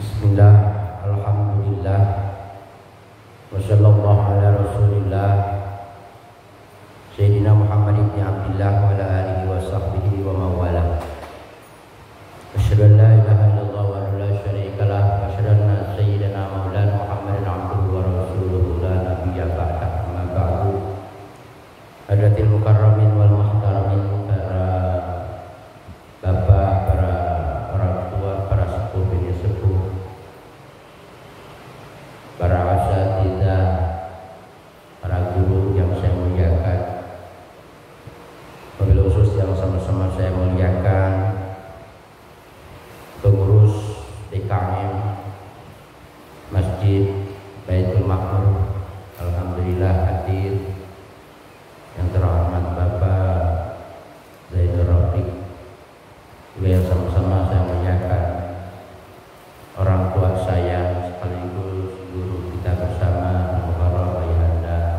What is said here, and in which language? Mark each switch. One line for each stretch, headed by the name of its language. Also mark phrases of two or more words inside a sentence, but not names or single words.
Arabic: بسم الله، الحمد لله، وصلى الله على رسول الله سيدنا محمد بن عبد الله وعلى آله وصحبه ومن والاه. أشهد أن لا إله إلا الله ولا شريك له، وأشهد أن سيدنا مولانا محمدا عبده ورسوله لا نبي بعده، أما بعد. حاضرين مكرمين والمحترمين,
Indonesian: para bapak, para orang tua, para sepuh bini sepuh, para asatidzah, para guru yang saya muliakan,
Arabic: وبالخصوص
Indonesian: yang sama-sama saya muliakan, pengurus DKM Masjid Baitul Ma'mur, alhamdulillah hadir yang terhormat Bapak Zainur Rafiq, juga yang sama-sama saya muliakan orang tua saya sekaligus guru kita bersama, Muharram Ayahanda